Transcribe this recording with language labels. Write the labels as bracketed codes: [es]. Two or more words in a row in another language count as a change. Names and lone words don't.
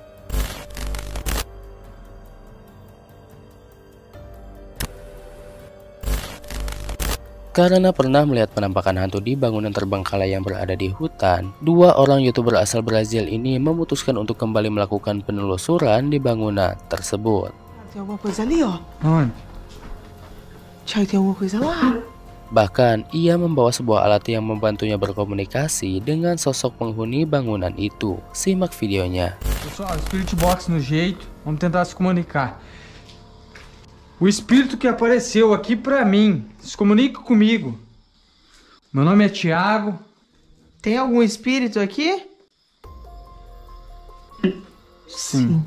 [id] Karena pernah melihat penampakan hantu di bangunan terbengkalai yang berada di hutan, dua orang YouTuber asal Brazil ini memutuskan untuk kembali melakukan penelusuran di bangunan tersebut. [pt] Tem alguma coisa ali, ó. Onde? Thiago, tem alguma coisa lá. [id] Bahkan, ia membawa sebuah alat yang membantunya berkomunikasi dengan sosok penghuni bangunan itu. Simak videonya. [pt] Pessoal, Spirit Box no jeito. Vamos tentar se comunicar. O espírito que apareceu aqui pra mim, se comunica comigo. Meu nome é Thiago. Tem algum espírito aqui? Sim.